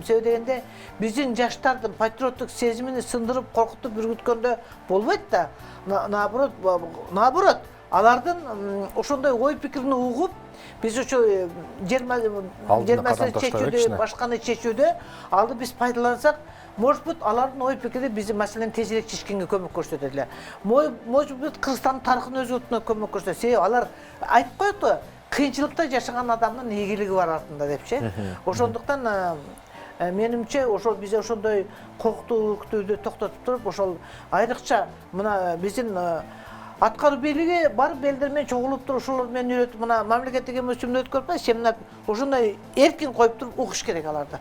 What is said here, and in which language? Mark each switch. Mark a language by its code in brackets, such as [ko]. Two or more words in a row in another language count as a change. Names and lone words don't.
[ky] Себеби дегенде биздин жаштардын патриоттук сезимин сындырып, коркутуп үргүткөндө болбойт да. Наоборот, алардын ошондой ой пикирин угуп, биз ошо жер маселесин чечүүдө, башканы чечүүдө алды биз пайдалансак, [ru] может быть, [ky] алардын ой пикири биздин маселени тезирээк чечкенге көмөк көрсөтөт эле. [ru] Может быть, [ky] Кыргызстандын тарыхын өзгөртүүнө көмөк көрсөтөт. Себеби алар айтып коет го, кыйынчылыкта жашаган адамдын ийгилиги бар артында депчи. Ошондуктан менимче ошол биз ошондой коркутуукту токтотуп туруп, ошол айрыкча мына биздин аткаруу бийлиги бар белдер менен чогулуп туруп, ошолор менен үйрөтүп, мына мамлекеттик эмгичимди өткөрүп атпайбы, семинар ошондой эркин коюп туруп угуш керек аларды.